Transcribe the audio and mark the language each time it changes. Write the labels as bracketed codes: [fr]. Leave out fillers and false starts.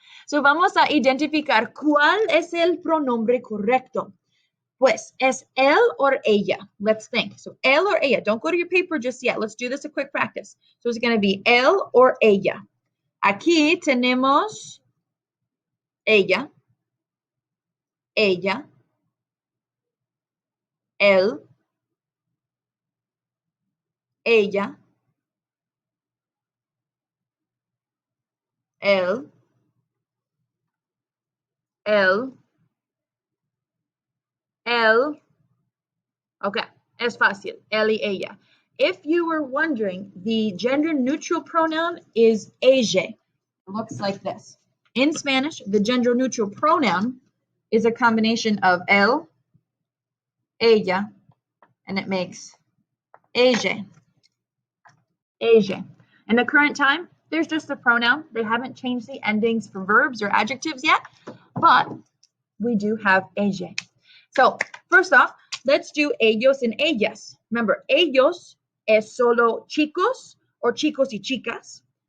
[es] So vamos a identificar cuál es el pronombre correcto. Pues, ¿es él [en] or ella? Let's think. So, él or ella. Don't go to your paper just yet. Let's do this a quick practice. So, it's going to be él or ella. [es] Aquí tenemos ella, ella, él, ella, él, él, él. Okay, es fácil. Él y ella. [en] If you were wondering, the gender neutral pronoun is ella. It looks like this. In Spanish, the gender neutral pronoun is a combination of él, ella, and it makes ella. Ella. In the current time, there's just a pronoun. They haven't changed the endings for verbs or adjectives yet, but we do have ella. So first off, let's do ellos and ellas. [es] Remember, ellos es solo chicos or chicos y chicas.